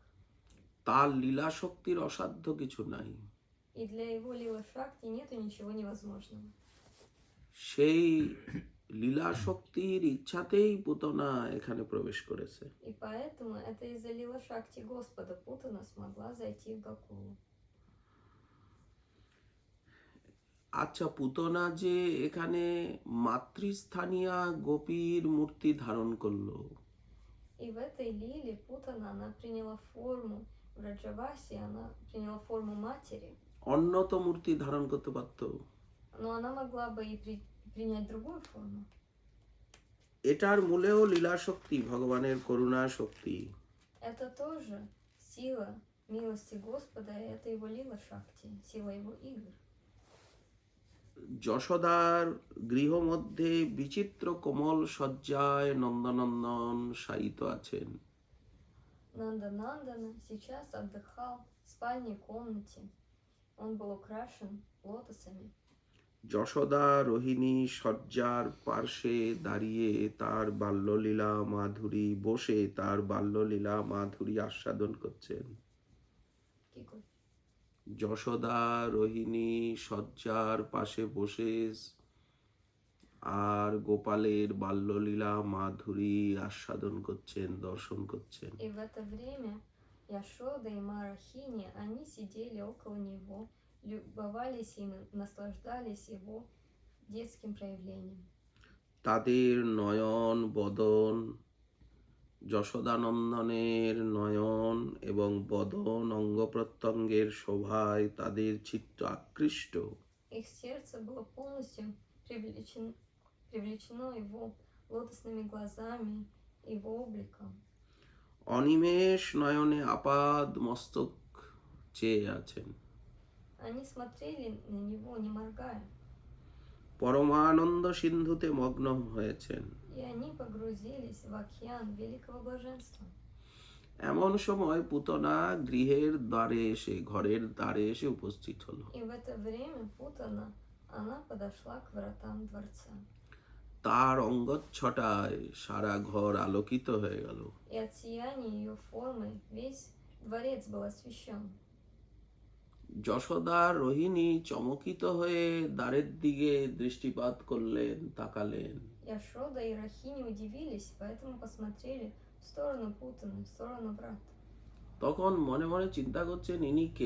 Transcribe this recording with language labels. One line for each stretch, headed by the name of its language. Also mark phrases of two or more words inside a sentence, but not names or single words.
Bangla: তার লীলা শক্তির অসাধ্য কিছু নাই।
Russian: И для его Лила Шакти нету ничего невозможного.
Bangla: সেই লীলা শক্তির ইচ্ছাতেই পুতনা এখানে প্রবেশ করেছে।
Russian: И поэтому это из-за Лила Шакти Господа Путана смогла зайти в Гакулу.
Bangla: আচ্ছা, পুতনা যে এখানে মাতৃস্থানীয় গোপীর মূর্তি ধারণ করলো,
Russian: И в этой лиле Путана, она приняла форму в Раджаваси, она приняла форму матери,
Bangla: অন্য তো মূর্তি ধারণ করতে পারতো।
Russian: но она могла бы и принять другую форму.
Bangla: এটার মূলেও লীলা শক্তি, ভগবানের করুণা শক্তি।
Russian: Это тоже сила милости Господа, и это его лила Шакти, сила его игр.
Bangla: যশোদার গৃহমধ্যে বিচিত্র কোমল সজ্জায় নন্দনন্দন শায়িত আছেন।
Russian: Нанда Нандана сейчас отдыхал в спальной комнате. Он был украшен лотосами.
Bangla: যশোদা রোহিণী শয্যার পার্শ্বে দাঁড়িয়ে তার বাল্যলীলা মাধুরী বসে তার বাল্যলীলা মাধুরী আস্বাদন করছেন। Кикот. যশোদা রোহিণী শয্যার পাশে বসে আর গোপালের বাল্যলীলা মাধুরী আস্বাদন করছেন, দর্শন করছেন।
Russian: И в это время Яшода и Марахини, они сидели около него, любовались им, наслаждались его детским проявлением.
Bangla: তাদের নয়ন বদন, যশোদানন্দনের নয়ন এবং বদন অঙ্গ প্রত্যঙ্গের শোভায় তাদের চিত্ত আকৃষ্ট।
Russian: Их сердце было полностью привлечено его лотосными глазами, его обликом.
Bangla: অনিমেষ নয়নে আপাদ মস্তক চেয়ে আছেন।
Russian: Они смотрели на него, не моргая,
Bangla: পরমানন্দ সিন্ধুতে মগ্ন হয়েছেন।
Russian: и они погрузились в океан великого блаженства.
Bangla: এমন সময় পুতনা গৃহের দ্বারে এসে ঘরের দ্বারে এসে উপস্থিত হলো।
Russian: И в это время Путана, она подошла к вратам дворца.
Bangla: তার অঙ্গচ্ছটায় সারা ঘর আলোকিত হয়ে গেল।
Russian: И от сияния ее формы весь дворец был освещен.
Bangla: যশোদা রোহিণী চমকিত হয়ে দ্বারের দিকে দৃষ্টিপাত করলেন, তাকালেন।
Russian: Яшода и Рахини удивились, поэтому посмотрели в сторону Путаны, в сторону врат.
Bangla: তখন মনে মনে চিন্তা করছেন, ইনি কে?